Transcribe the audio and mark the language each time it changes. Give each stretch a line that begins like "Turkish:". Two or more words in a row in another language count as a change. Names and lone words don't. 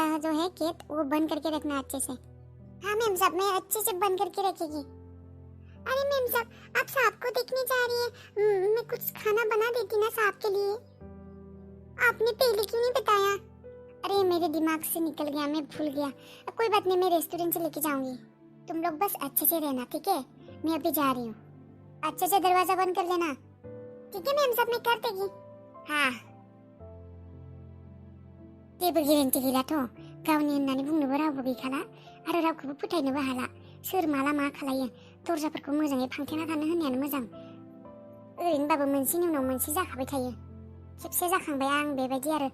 Hindi: जो है गेट वो बंद करके रखना अच्छे से हाँ मैम साहब मैं अच्छे से बंद करके रखेगी अरे मैम साहब आप साहब को देखने जा रही है मैं कुछ खाना बना देती ना साहब के लिए आपने पहले क्यों नहीं बताया अरे मेरे दिमाग से निकल गया मैं भूल गया कोई बात नहीं मैं रेस्टोरेंट से लेके जाऊंगी तुम लोग बस अच्छे से रहना ठीक है मैं अभी जा रही हूँ अच्छे से दरवाजा बंद कर लेना ठीक है मैम साहब मैं कर देगी हाँ
Bodo: जेबो गेरेन्टि गैलाथ' गावनि होननानै बुंनोबो रावबो गैखाला आरो रावखौबो फोथायनोबो हाला सोर माला मा खालायो दरजाफोरखौ मोजाङै फांथेना थानो होननायानो मोजां ओरैनोबाबो मोनसेनि उनाव मोनसे जाखाबाय थायो खेबसे जाखांबाय आं बेबायदि आरो